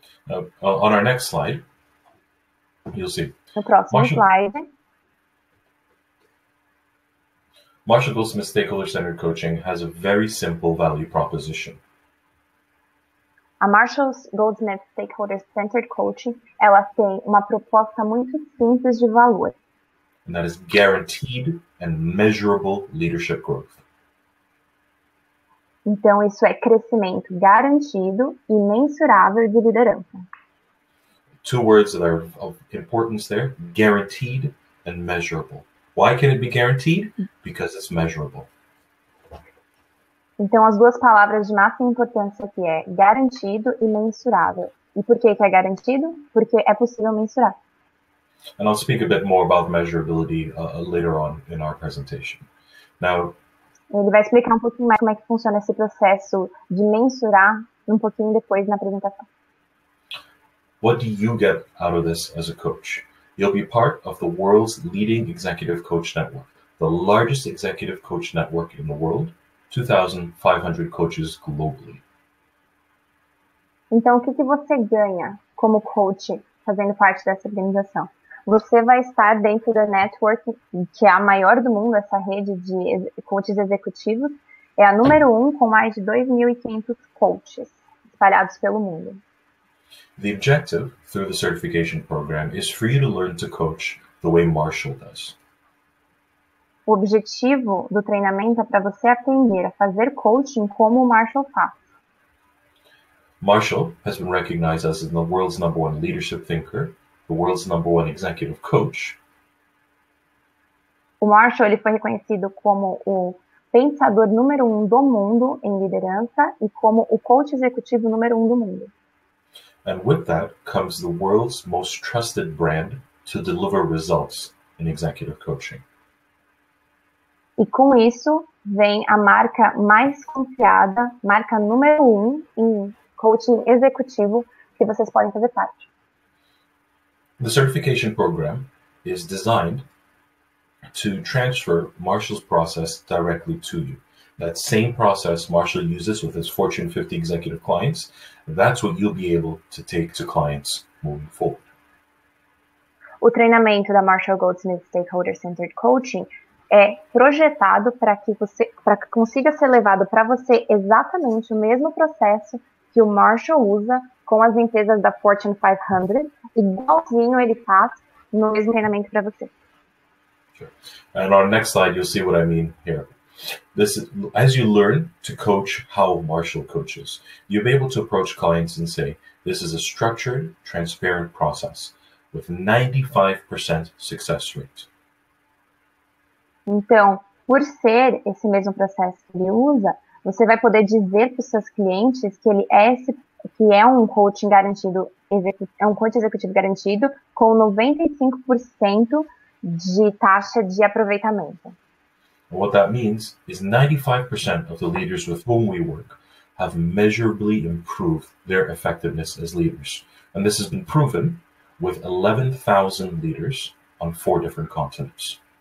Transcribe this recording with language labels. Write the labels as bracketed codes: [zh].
[en] On our next slide, you'll see. [pt] No próximo slide. [en] Marshall Goldsmith Stakeholder-Centered Coaching has a very simple value proposition. [pt] A Marshall Goldsmith Stakeholder-Centered Coaching, ela tem uma proposta muito simples de valor. [en] And that is guaranteed and measurable leadership growth. [pt] Então, isso é crescimento garantido e mensurável de liderança. [en] Two words that are of importance there, guaranteed and measurable. Why can it be guaranteed? Because it's measurable. [pt] Então, as duas palavras de máxima importância aqui é garantido e mensurável. E por que é garantido? Porque é possível mensurar. [en] And I'll speak a bit more about measurability later on in our presentation. Now, [pt] ele vai explicar um pouquinho mais como é que funciona esse processo de mensurar um pouquinho depois na apresentação. [en] What do you get out of this as a coach? You'll be part of the world's leading executive coach network, the largest executive coach network in the world, 2,500 coaches globally. [pt] Então, o que você ganha como coach fazendo parte dessa organização? Você vai estar dentro da network, que é a maior do mundo, essa rede de coaches executivos. É a número 1 com mais de 2.500 coaches espalhados pelo mundo. [en] The objective through the certification program is for you to learn to coach the way Marshall does. [pt] O objetivo do treinamento é para você aprender a fazer coaching como o Marshall faz. [en] Marshall has been recognized as the world's #1 leadership thinker, the world's #1 executive coach. [pt] O Marshall ele foi reconhecido como o pensador número 1 do mundo em liderança e como o coach executivo número 1 do mundo. [en] And with that comes the world's most trusted brand to deliver results in executive coaching. [pt] E com isso vem a marca mais confiada, marca número 1 em coaching executivo que vocês podem fazer parte. [en] The certification program is designed to transfer Marshall's process directly to you. That same process Marshall uses with his Fortune 50 executive clients, that's what you'll be able to take to clients moving forward. [pt] O treinamento da Marshall Goldsmith Stakeholder Centered Coaching é projetado para que consiga ser levado para você exatamente o mesmo processo que o Marshall usa com as empresas da Fortune 500, igualzinho ele faz no mesmo treinamento para você. [en] Sure. And on our next slide, you'll see what I mean here. This is, as you learn to coach how Marshall coaches, you'll be able to approach clients and say, this is a structured, transparent process with 95% success rate. [pt] Então, por ser esse mesmo processo que ele usa, você vai poder dizer para os seus clientes que ele é um coaching garantido, é um coach executivo garantido com 95% de taxa de aproveitamento. [en] What that means is 95% of the leaders with whom we work have measurably improved their effectiveness as leaders. And this has been proven with 11,000 leaders on 4 different continents.